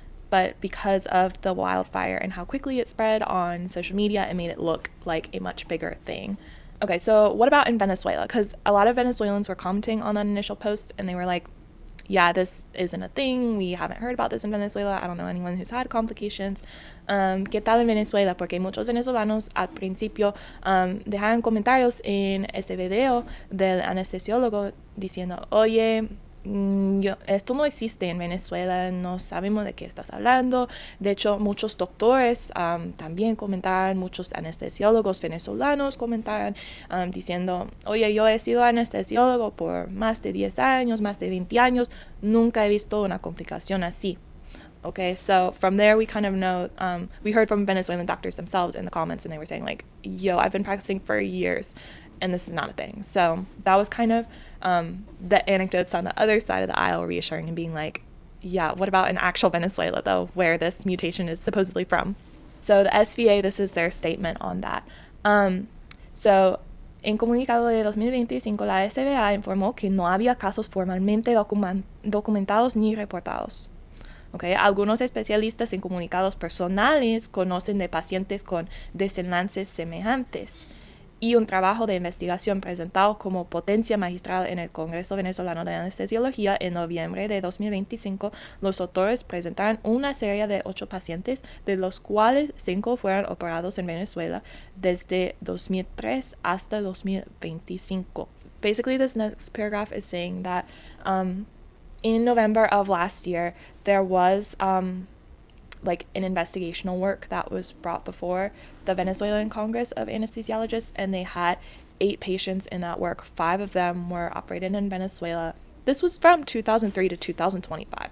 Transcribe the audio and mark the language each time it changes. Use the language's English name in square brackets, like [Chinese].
[English] But because of the wildfire and how quickly it spread on social media, it made it look like a much bigger thing. Okay, so what about in Venezuela? Because a lot of Venezuelans were commenting on that initial post, and they were like, yeah, this isn't a thing. We haven't heard about this in Venezuela. I don't know anyone who's had complications. [Spanish] ¿Qué tal en Venezuela? Porque muchos venezolanos al principio dejaban comentarios en ese video del anestesiólogo diciendo, oye, esto no existe en Venezuela, no sabemos de qué estás hablando. De hecho, muchos doctores también comentaban, muchos anestesiólogos venezolanos comentaban diciendo, oye, yo he sido anestesiólogo por más de 10 años, más de 20 años, nunca he visto una complicación así. [English] Okay, so from there we kind of know, we heard from Venezuelan doctors themselves in the comments, and they were saying like, yo, I've been practicing for years and this is not a thing. So that was kind of the anecdotes on the other side of the aisle reassuring and being like, yeah, what about in actual Venezuela though, where this mutation is supposedly from? So the SVA, this is their statement on that. [Spanish] So en comunicado de 2025, la SVA informó que no había casos formalmente documentados ni reportados. Okay. Algunos especialistas en comunicados personales conocen de pacientes con desenlaces semejantes, y un trabajo de investigación presentado como potencia magistral en el Congreso Venezolano de Anestesiología en noviembre de 2025, los autores presentaron una serie de 8 pacientes, de los cuales 5 fueron operados en Venezuela desde 2003 hasta 2025. [English] Basically, this next paragraph is saying that in November of last year, there was like an investigational work that was brought before the Venezuelan Congress of Anesthesiologists, and they had 8 patients in that work. 5 of them were operated in Venezuela. This was from 2003 to 2025.